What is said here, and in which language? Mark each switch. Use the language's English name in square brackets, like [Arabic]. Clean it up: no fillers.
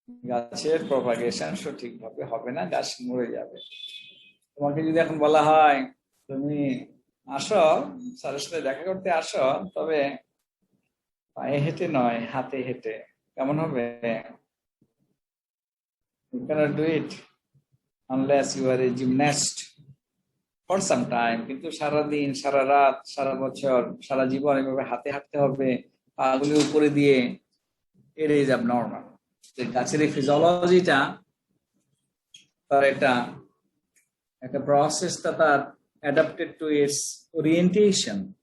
[Bangla] গাছের প্রপাগেশন সঠিকভাবে হবে না, গাছ মরে যাবে। তোমাকে যদি এখন বলা হয় তুমি আসো, স্যারের সাথে দেখা করতে আসো, তবে পায়ে হেঁটে নয়, হাতে হেঁটে, কেমন হবে? [English] You cannot do it unless you are a gymnast for some time. [Bangla] কিন্তু সারাদিন, সারা রাত, সারা বছর, সারা জীবন এভাবে হাতে হাঁটতে হবে, পাগুলি উপরে দিয়ে, [English] it is abnormal. [Bangla] গাছের এই ফিজিওলজিটা, তার একটা প্রসেসটা তার [English] Adapted to its orientation.